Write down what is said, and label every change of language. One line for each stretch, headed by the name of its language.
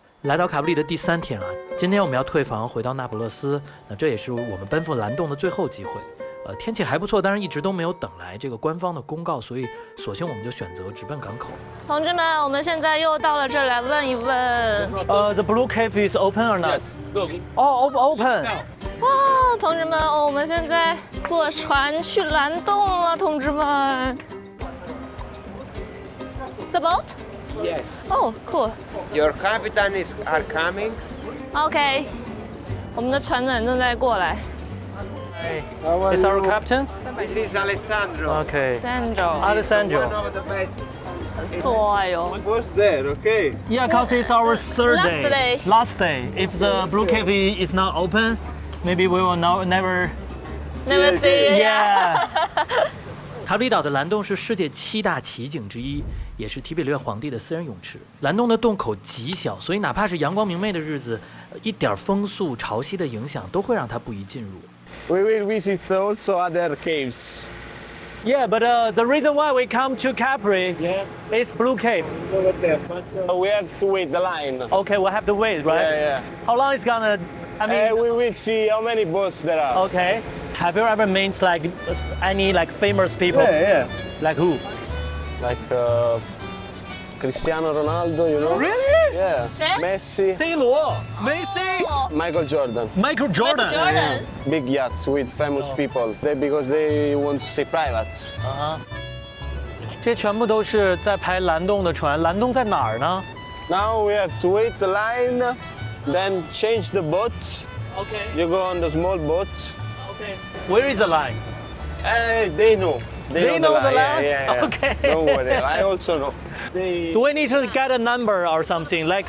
Chinese: 来到卡布里的第3天啊，今天我们要退房回到那不勒斯，那这也是我们奔赴蓝洞的最后机会。天气还不错，但是一直都没有等来这个官方的公告，所以索性我们就选择直奔港口。同志们，我们现在又到了这儿来问一问。
English: The Blue Cave is open or not? Yes. Oh, open.
Chinese: 哇，同志们，我们现在坐船去蓝洞了，同志们。
English: The boat? Yes. Oh, cool. Your captain are coming.
Chinese: OK， 我们的船长正在过来。
English: Is our captain? This is Alessandro. Okay. Sandro， Alessandro. One of the best.
Chinese: 帅哟。
English: Was there, okay? Yeah, cause it's our third Last day. Last day. If the Blue Cave is not open, maybe we will never. Never see. Yeah.
Chinese: 卡布里岛的蓝洞是世界7大奇景之一，也是提比略皇帝的私人泳池。蓝洞的洞口极小，所以哪怕是阳光明媚的日子，一点风速、潮汐的影响都会让它不宜进入。
English: We will visit also other caves. Yeah, but the reason why we come to Capri is Blue Cave. Over there, but We have to wait the line. Okay, we'll have to wait, right? Yeah. How long is gonna? I mean, We will see how many boats there are. okay. Have you ever met like any like famous people? Yeah. Like who? Like Cristiano Ronaldo, you know? Really? Yeah.
Italian: Che?
English: Messi,
Chinese: C 罗、Messi、
English: Michael Jordan. Michael Jordan。 Jordan。 Big yachts with famous people. Because they want to see privates.
Chinese: 这全部都是在拍蓝洞的船。蓝洞在哪儿呢
English: Now we have to wait the line, then change the boat. Okay. You go on the small boat. Okay. Where is the line? They know. They know the line? Yeah. Okay. Don't worry. I also know. They... Do we need to get a number or something like?